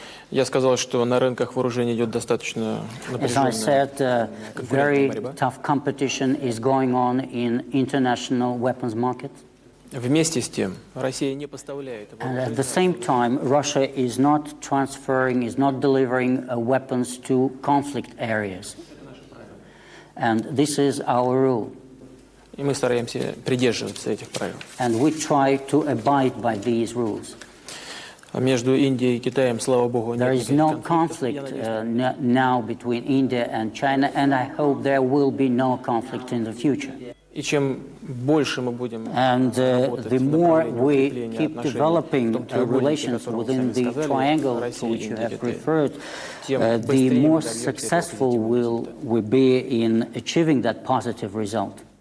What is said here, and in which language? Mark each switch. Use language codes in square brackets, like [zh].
[ru] Я сказал, что на рынках вооружений идет достаточно напряженная. [en] As I said, very tough competition is going on in international weapons markets. [ru] Вместе с тем, Россия не поставляет. [en] And at the same time, Russia is not transferring, is not delivering weapons to conflict areas. And this is our rule. [ru] И мы стараемся придерживаться этих правил. [en] And we try to abide by these rules. [ru] Между Индией и Китаем, слава богу, [en] there is no conflict now between India and China, and I hope there will be no conflict in the future. [ru] И чем больше мы будем [en] and the more we keep developing relations within the triangle to which you have referred, the more successful will we be in achieving that positive result.